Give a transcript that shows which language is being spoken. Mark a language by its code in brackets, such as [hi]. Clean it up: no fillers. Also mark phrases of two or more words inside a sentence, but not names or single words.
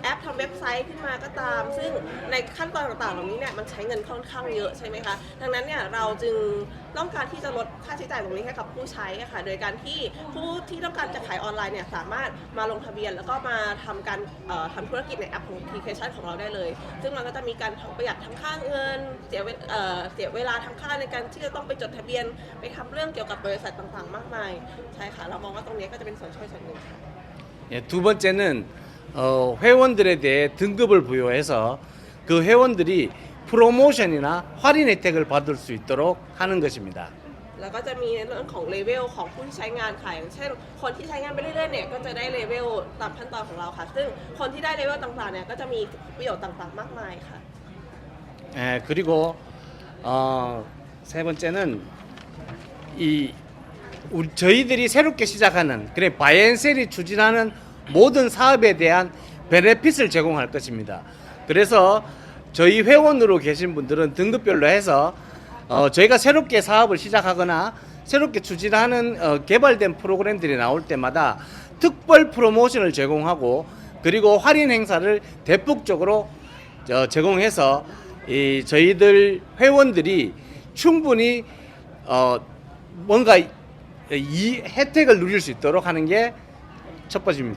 [th] ปทำเว็บไซต์ขึ้นมาก็ตามซึ่งในขั้นตอนต่างๆเหล่านี้เนี่ยมันใช้เงินค่อนข้างเยอะใช่ไหมคะดังนั้นเนี่ยเราจึงต้องการที่จะลดค่าใช้จ่ายตรงนี้ให้กับผู้ใช้ค่ะโดยการที่ผู้ที่ต้องการจะขายออนไลน์เนี่ยสามารถมาลงทะเบียนแล้วก็มาทำการทำธุรกิจในแอปของแอปพลิเคชันของเราได้เลยซึ่งมันก็จะมีการประหยัดทั้งค่าเงินเสียเวลาทั้งค่าในการที่จะต้องไปจดทะเบียนไปทำเรื่องเกี่ยวกับบริษัทต่างๆมากมายใช่ค่ะเรามองว่าตรงนี้ก็จะเป็นส่วนช่วยส่วนหนึ่งค่ะ [ko] 예, 두 번째는 회원들에 대해 등급을 부여해서 그 회원들이 프로모션이나 할인 혜택을 받을 수 있도록 하는 것입니다. [th] แล้วก็จะมีในเรื่องของเลเวลของผู้ที่ใช้งานค่ะอย่างเช่นคนที่ใช้งานไปเรื่อยๆเนี่ยก็จะได้เลเวลตามขั้นตอนของเราค่ะซึ่งคนที่ได้เลเวลต่างๆเนี่ยก็จะมีประโยชน์ต่างๆมากมายค่ะ [ko] 예, 그리고 세 번째는 저희들이 새롭게 시작하는 그래 바이앤셀이 추진하는 모든 사업에 대한 베네핏을 제공할 것입니다. 그래서 저희 회원으로 계신 분들은 등급별로 해서 저희가 새롭게 사업을 시작하거나 새롭게 추진하는 개발된 프로그램들이 나올 때마다 특별 프로모션을 제공하고 그리고 할인 행사를 대폭적으로 제공해서 저희들 회원들이 충분히 뭔가 이 혜택을 누릴 수 있도록 하는 게 첫 번째입니다.